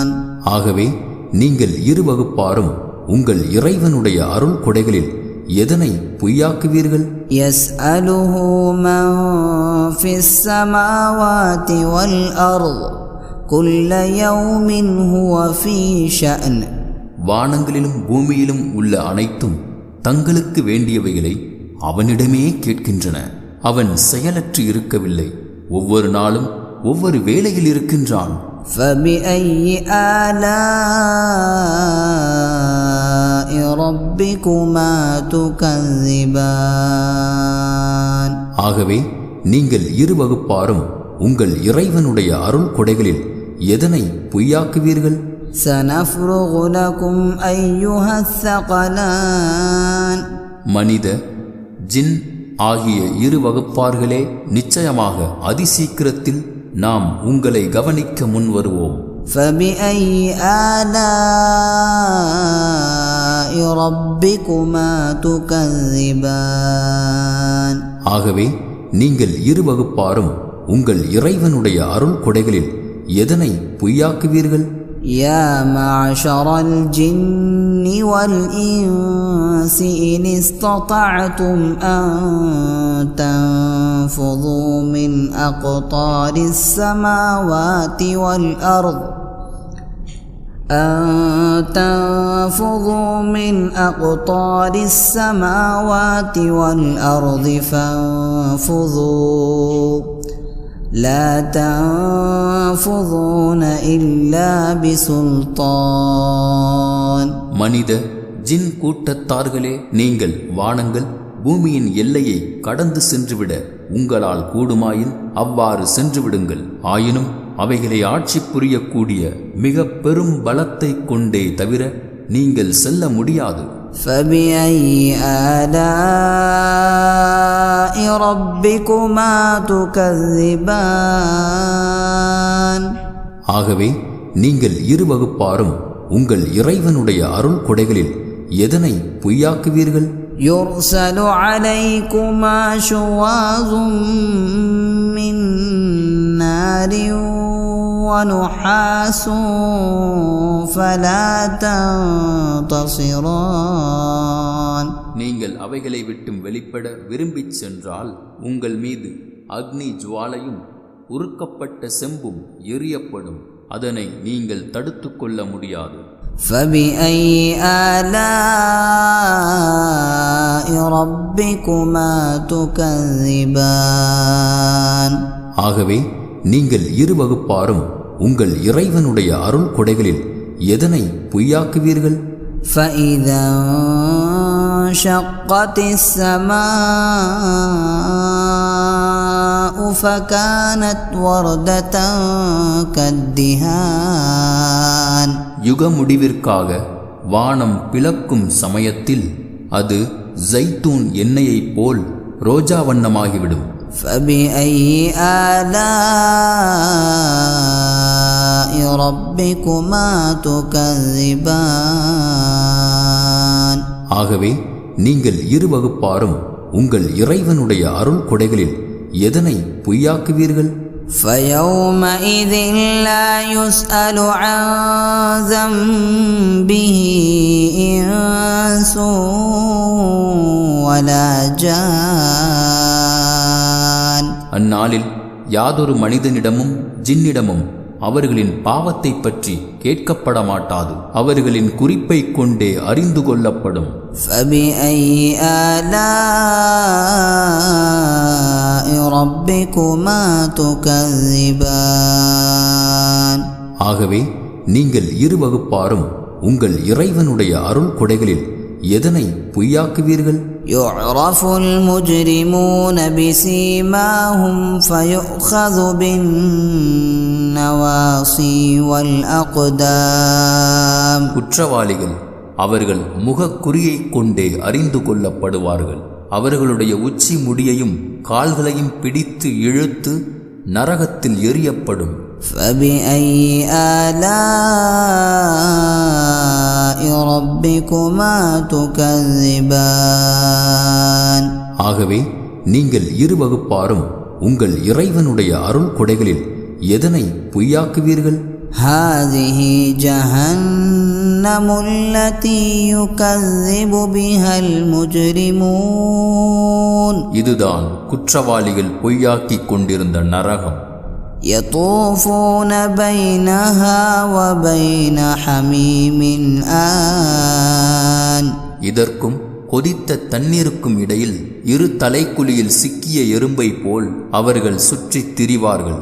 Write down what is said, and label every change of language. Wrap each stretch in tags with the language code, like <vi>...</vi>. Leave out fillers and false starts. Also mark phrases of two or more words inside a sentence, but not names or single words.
<ta>ஆகவே நீங்கள் இரு வகுப்பாரும் உங்கள் இறைவனுடைய அருள் கொடைகளில் எதனை பொய்யாக்குவீர்கள்?</ta> <ar>يسأله من في السماوات والأرض كل يوم هو في شأن</ar> <ta>வானங்களிலும் பூமியிலும் உள்ள அனைத்தும் தங்களுக்கு வேண்டியவைகளை அவனிடமே கேட்கின்றன. அவன் செயலற்று இருக்கவில்லை, ஒவ்வொரு நாளும் ஒவ்வொரு வேளையில் இருக்கின்றான்.</ta> <ar>فبأي آلاء ربكما تكذبان</ar> <ta>ஆகவே நீங்கள் இரு வகுப்பாரும் உங்கள் இறைவனுடைய அருள் கொடைகளில் எதனை பொய்யாக்குவீர்கள்?</ta> <ar>سنفرغ لكم أيها الثقلان</ar> <ta>மனித ஜின் ஆகிய இரு வகுப்பார்களே, நிச்சயமாக அதிசீக்கிரத்தில் நாம் உங்களை கவனிக்க முன் வருவோம்.</ta> <ar>فبأي آلاء ربكما تكذبان</ar> <ta>ஆகவே நீங்கள் இரு வகுப்பாரும் உங்கள் இறைவனுடைய அருள் கொடைகளில் எதனை பொய்யாக்குவீர்கள்?</ta> <ar>يا معشر الجن والإنس إن استطعتم أن تنفذوا من أقطار السماوات والأرض فانفذوا لا تنفذون إلا بسلطان</ar> <ta>மனித ஜின் கூட்டத்தார்களே, நீங்கள் வானங்கள் பூமியின் எல்லையை கடந்து சென்றுவிட உங்களால் கூடுமாயின் அவ்வாறு சென்றுவிடுங்கள். ஆயினும் அவைகளை ஆட்சி புரியக்கூடிய மிக பெரும் பலத்தை கொண்டே தவிர நீங்கள் செல்ல முடியாது.</ta> <ar>فبأي آلاء ربكما تكذبان</ar> <ta>ஆகவே நீங்கள் இரு வகுப்பாரும் உங்கள் இறைவனுடைய அருள் கொடைகளில் எதனை பொய்யாக்குவீர்கள்?</ta> <ar>يرسل عليكما شواظ من نار ونحاس فلا تنتصران</ar> <ta>நீங்கள் அவைகளை விட்டும் வெளிப்பட விரும்பிச் சென்றால் உங்கள் மீது அக்னி ஜுவாலையும் உருக்கப்பட்ட செம்பும் எரியப்படும். அதனை நீங்கள் தடுத்து கொள்ள முடியாது.</ta> <ar>فبأي آلاء ربكما تكذبان</ar> <ta>ஆகவே நீங்கள் இரு வகுப்பாரும் உங்கள் இறைவனுடைய அருள் கொடைகளில் எதனை பொய்யாக்குவீர்கள்?</ta> <ar>فإذا انشقت السماء فكانت وردة كالدهان</ar> <ta>யுக முடிவிற்காக வானம் பிளக்கும் சமயத்தில் அது ஜைத்தூன் எண்ணெயைப் போல் ரோஜா வண்ணமாகிவிடும்.</ta> <ar>فبأي آلاء ربكما تكذبان</ar> <ta>ஆகவே நீங்கள் இரு வகுப்பாரும் உங்கள் இறைவனுடைய அருள் கொடைகளில் எதனை பொய்யாக்குவீர்கள்?</ta> <ar>فيومئذ لا يسأل عن ذنبه إنس ولا جان.</ar> <ta>அந்நாளில் யாதொரு மனிதனிடமும் ஜின்னிடமும் அவர்களின் பாவத்தை பற்றி கேட்கப்பட மாட்டாது. அவர்களின் குறிப்பை கொண்டே அறிந்து கொள்ளப்படும்.</ta> <ar>فبأي آلاء ربكما تكذبان.</ar> <ta>ஆகவே நீங்கள் இரு வகுப்பாரும் உங்கள் இறைவனுடைய அருள் கொடைகளில் எதனை பொய்யாக்குவீர்கள்?</ta> <ar>يعرف المجرمون بسيماهم فيؤخذ بالنواصي والأقدام.</ar> <ta>குற்றவாளிகள் அவர்கள் முகக்குறியை கொண்டே அறிந்து கொள்ளப்படுவார்கள். அவர்களுடைய உச்சி முடியையும் கால்களையும் பிடித்து இழுத்து நரகத்தில் எறியப்படும்.</ta> <ar>فبأي آلاء ربكما تكذبان.</ar> <ta>ஆகவே நீங்கள் இரு வகுப்பாரும் உங்கள் இறைவனுடைய அருள் கொடைகளில் எதனை பொய்யாக்குவீர்கள்?</ta> <ar>هذه جهنم التي يكذب بها المجرمون.</ar> <ta>இதுதான் குற்றவாளிகள் பொய்யாக்கிக் கொண்டிருந்த நரகம்.</ta> <ar>يطوفون بينها وبين حميم آن.</ar> <ta>இதற்கும் கொதித்த தண்ணீருக்கும் இடையில் இரு தலைக்குழியில் சிக்கிய எறும்பை போல் அவர்கள் சுற்றித் திரிவார்கள்.</ta>